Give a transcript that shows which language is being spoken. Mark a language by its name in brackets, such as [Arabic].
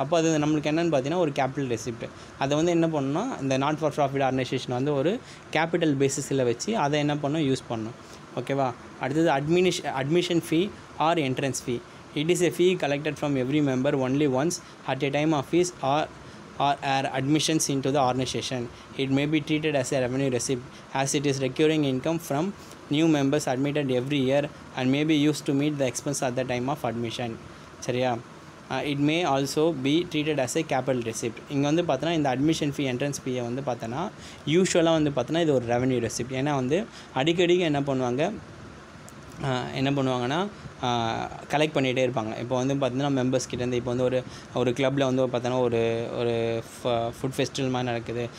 [Tamil] அப்போ அது நம்மளுக்கு என்னென்னு பார்த்தீங்கன்னா ஒரு கேபிட்டல் ரெசிப்ட். அதை வந்து என்ன பண்ணணும்னா, இந்த நாட் ஃபார் ப்ராஃபிட் ஆர்கனைசேஷன் வந்து ஒரு கேபிட்டல் பேசிஸில் வச்சு அதை என்ன பண்ணணும், யூஸ் பண்ணணும். ஓகேவா. [English] அடுத்தது admission fee or entrance fee. It is a fee collected from every member only once at a time of fees or admissions into the organization. It may be treated as a revenue receipt as it is recurring income from new members admitted every year and may be used to meet the expense at the time of admission. சரியா. It may also be treated as a capital receipt. [Tamil] இங்கே வந்து பார்த்தோன்னா இந்த admission ஃபீ, entrance ஃபீயை வந்து பார்த்தோன்னா யூஸ்வலாக வந்து பார்த்தோன்னா இது ஒரு ரெவன்யூ ரெசிப்ட். ஏன்னா வந்து அடிக்கடி என்ன பண்ணுவாங்கன்னா கலெக்ட் பண்ணிகிட்டே இருப்பாங்க. இப்போ வந்து பார்த்தீங்கன்னா மெம்பர்ஸ் கிட்டேருந்து இப்போ வந்து ஒரு கிளப்பில் வந்து பார்த்தோன்னா ஒரு ஃபுட் ஃபெஸ்டிவல் மாதிரி நடக்குது.